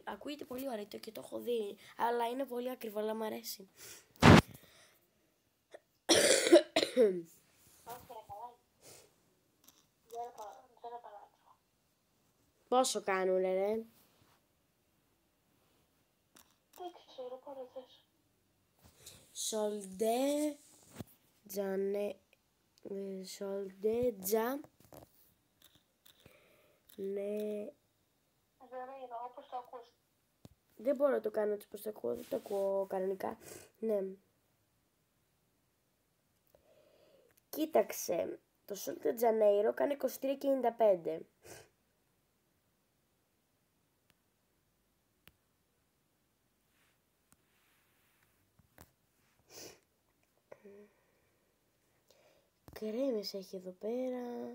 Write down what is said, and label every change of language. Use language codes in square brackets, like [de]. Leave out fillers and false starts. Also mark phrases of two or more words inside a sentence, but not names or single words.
[el] Ακούγεται πολύ ωραίο και το έχω δει, αλλά είναι πολύ ακριβό, αλλά μου αρέσει. Πόσο κάνουνε, ρε? Δεν ξέρω, πότε θες. Sol de Janeiro. Sol de Janeiro. Janeiro, όπως το ακούς. Δεν μπορώ να το κάνω έτσι πως το ακούω, δεν το ακούω κανονικά. Ναι. Κοίταξε, το Sol de Janeiro κάνει 23,95. Κρέμες έχει εδώ πέρα.